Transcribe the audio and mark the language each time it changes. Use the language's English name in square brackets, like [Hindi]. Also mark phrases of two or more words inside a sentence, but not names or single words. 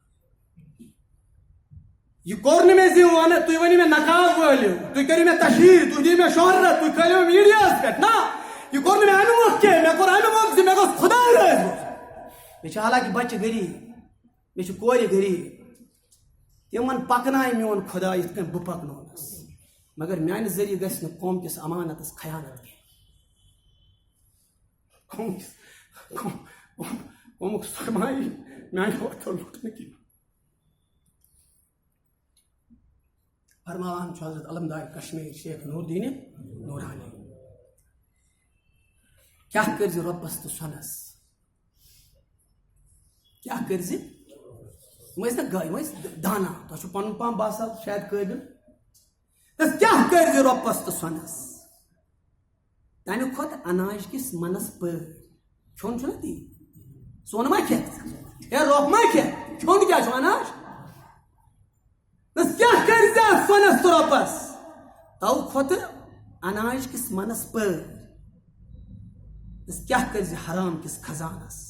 [Kashmiri] یہ کوٚر نہٕ مےٚ زِ وَنہٕ تُہۍ ؤنِو مےٚ نقاب وٲلِو تُہۍ کٔرِو مےٚ تشہیٖر تُہۍ دِیِو مےٚ شہرت تُہۍ کھٲلِو میٖڈیاہس پٮ۪ٹھ نہ یہ کوٚر نہٕ مےٚ اَمہِ مۄکھ کینٛہہ مےٚ کوٚر اَمہِ مۄکھ زِ مےٚ گوٚژھ خۄداے رٲضۍ روزُن مےٚ چھِ حالانکہِ بچہِ غریٖب مےٚ چھِ کورِ غریٖب تمن پکنائے میون خدا یتھ کن بہٕ پکنونس مگر میانہِ ذریعہ گژھِ نہٕ قوم کِس امانتس خیانت کینٛہہ قومُک سرمایہِ میانہِ وقتہٕ لوٚٹ نہٕ کینٛہہ فرماوان چھُ حضرت علمدار کشمیر شیخ نور الدین نورانی کیا کٔرۍ زِ رۄبس تہٕ سۄنس کیا کٔرۍ زِ یِم ٲسۍ دانا تۄہہِ چھُ پنُن پان باسان شاید قٲبِل تس کیا کٔرۍ زِ رۄبس تہٕ سۄنس تمہِ کھۄتہٕ اناج کِس منس پٲٹھۍ کھیوٚن چھُنہ تی سۄن ما کھٮ۪تھ ہے رۄپھ ما کھٮ۪تھ کھیوٚن کیٛاہ چھُ اناج تس کیا کٔرۍ زِ اتھ سۄنس تہٕ رۄبس تو کھۄتہٕ اناج کِس منس پٲٹھۍ تس کیا کٔرۍ زِ حرام کِس خزانس